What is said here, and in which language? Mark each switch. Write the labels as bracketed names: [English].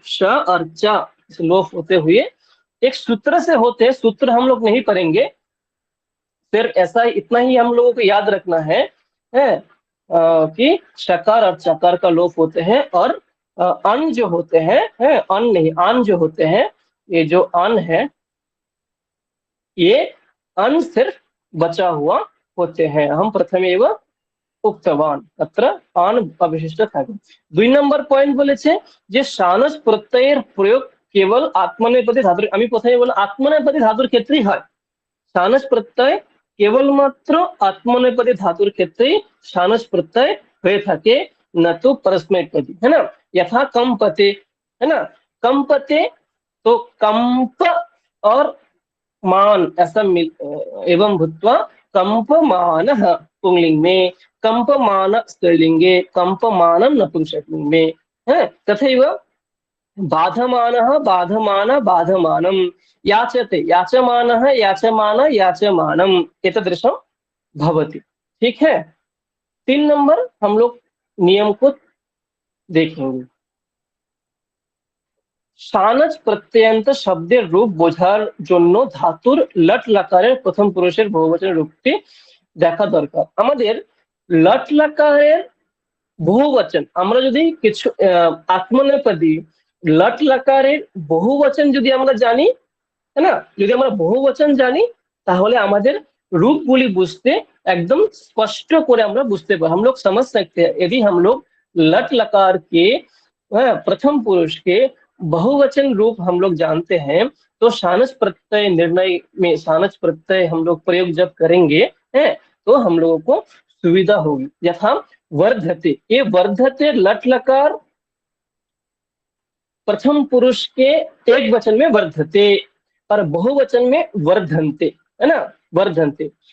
[Hindi] श और च लोप होते हुए एक सूत्र से होते हैं, सूत्र हम लोग नहीं पढ़ेंगे, फिर ऐसा इतना ही हम लोगों को याद रखना है कि शकार और चकार का लोप होते हैं और अन जो होते हैं, अन नहीं आन जो होते हैं, ये जो अन है ये अन सिर्फ बचा हुआ होते हैं। [Sanskrit] हम प्रथमेव उक्तवान अत्र आन अवशिष्ट [Bangla] থাকে। 2 নম্বর পয়েন্ট বলেছে যে শানচ প্রত্যয়ের প্রয়োগ কেবল আত্মনেপদী ধাতুর, আমি প্রথমে বললাম আত্মনেপদী ধাতুর ক্ষেত্রেই হয়। শানচ প্রত্যয় কেবলমাত্র আত্মনেপদী ধাতুর ক্ষেত্রেই শানচ प्रत्यय হয়ে থাকে, [Hindi] न तो परस्मैपदी, है ना। यथा कंपते, है ना, कंपते तो कंप और मान ऐसा मिल एवं भूत्वा कंपमानः पुंलिंग में, कंपमान स्त्रीलिंगे, कंपमानं नपुंसकलिंग में, है। [Sanskrit] तथैव बाधमानः बाधमान बाधमानं, याचते याचमानः याचमान याचमानम, एतदृशं भवति। [Hindi] ठीक है। 3 नंबर हम लोग नियम को देखेंगे। [Bangla] শানচ প্রত্যয়ান্ত শব্দের রূপ বোঝার জন্য ধাতুর লট লকারের প্রথম পুরুষের বহুবচনের রূপটি দেখা দরকার। আমাদের লট লকারের বহুবচন, আমরা যদি কিছু আত্মনেপদী লট লকারের বহুবচন যদি আমরা জানি, [Hindi] है ना, [Bangla] যদি আমরা বহুবচন জানি তাহলে আমাদের रूपগুলি বুঝতে एकदम स्पष्ट করে আমরা बुझते पार, [Hindi] हम लोग समझ सकते हैं। यदि हम लोग लट लकार के प्रथम पुरुष के बहुवचन रूप हम लोग जानते हैं तो शानच प्रत्यय निर्णय में शानच प्रत्यय हम लोग प्रयोग जब करेंगे तो हम लोगों को सुविधा होगी। यथा वर्धते, ये वर्धते लट लकार प्रथम पुरुष के एक वचन में वर्धते और बहुवचन में वर्धन्ते, है ना, वर्धन्ते।